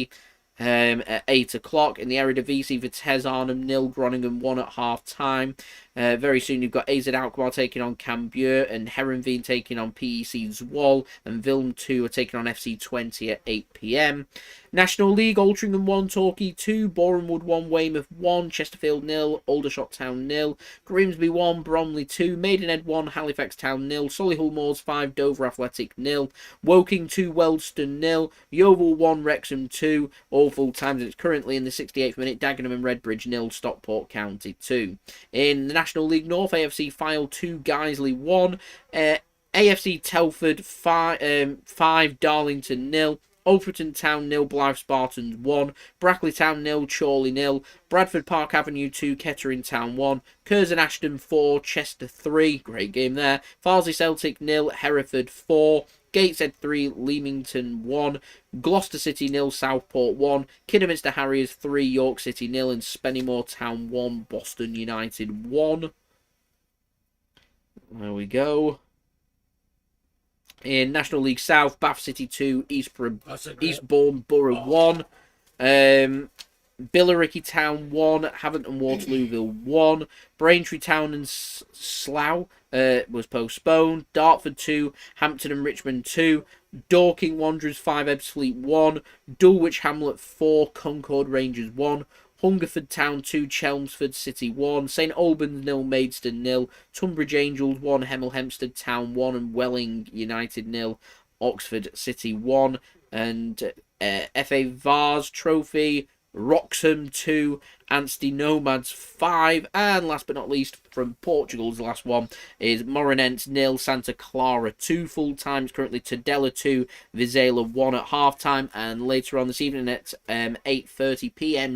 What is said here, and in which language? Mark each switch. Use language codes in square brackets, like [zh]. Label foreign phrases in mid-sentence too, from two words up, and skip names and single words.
[en] At 8 o'clock. In the Eredivisie, Vitesse Arnhem 0, Groningen 1 at half time. Very soon you've got AZ Alkmaar taking on Cambuur, and Herenveen taking on PEC Zwolle, and Wilm 2 are taking on FC 20 at 8 p.m. National League, Altrincham 1, Torquay 2, Bournemouth 1, Weymouth 1, Chesterfield 0, Aldershot Town 0, Grimsby 1, Bromley 2, Maidenhead 1, Halifax Town 0, Solihull Moors 5, Dover Athletic 0, Woking 2, Wealdstone 0, Yeovil 1, Wrexham 2, all full times. It's currently in the 68th minute, Dagenham and Redbridge 0, Stockport County 2. In the National League North, AFC Fylde 2, Guiseley 1, AFC Telford 5, Darlington 0, Alfreton Town 0, Blythe Spartans 1, Brackley Town 0, Chorley 0, Bradford Park Avenue 2, Kettering Town 1, Curzon Ashton 4, Chester 3, great game there, Farsley Celtic 0, Hereford 4, Gateshead 3, Leamington 1, Gloucester City 0, Southport 1, Kidderminster Harriers 3, York City 0, and Spennymoor Town 1, Boston United 1. There we go. In National League South, Bath City 2, Eastbourne Borough 1, Billericay Town 1, Haverton Waterlooville 1, Braintree Town and Slough was postponed, Dartford 2, Hampton and Richmond 2, Dorking Wanderers 5, Ebbsfleet 1, Dulwich Hamlet 4, Concord Rangers 1, Hungerford Town 2, Chelmsford City 1, St Albans 0, Maidstone 0, Tunbridge Angels 1, Hemel Hempstead Town 1, and Welling United 0, Oxford City 1, and FA Vars Trophy, Wroxham 2, Anstey Nomads 5, and last but not least from Portugal's last one is Moreirense 0, Santa Clara 2 full times, currently Tadella 2, Vizela 1 at half time, and later on this evening at 8:30 p.m.